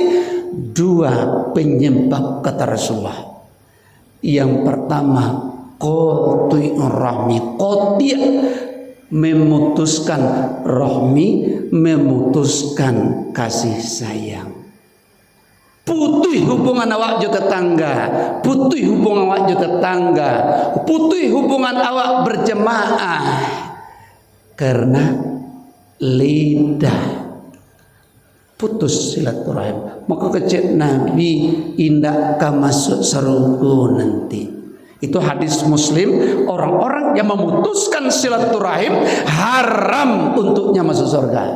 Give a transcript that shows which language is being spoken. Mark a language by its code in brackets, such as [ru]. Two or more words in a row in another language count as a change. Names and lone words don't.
[id] Dua penyebab kata Rasulullah. Yang pertama, [ar] qati'ur rahmi, [id] qati' memutuskan rahmi, memutuskan kasih sayang. [min] Putuh hubungan awak jo tetangga, putuh hubungan awak jo tetangga, putuh hubungan awak berjemaah karena lidah putus silaturahim. Maka kecil Nabi indak ka masuk surga nanti. [id] Itu hadis Muslim, orang-orang yang memutuskan silaturahim haram untuknya masuk surga.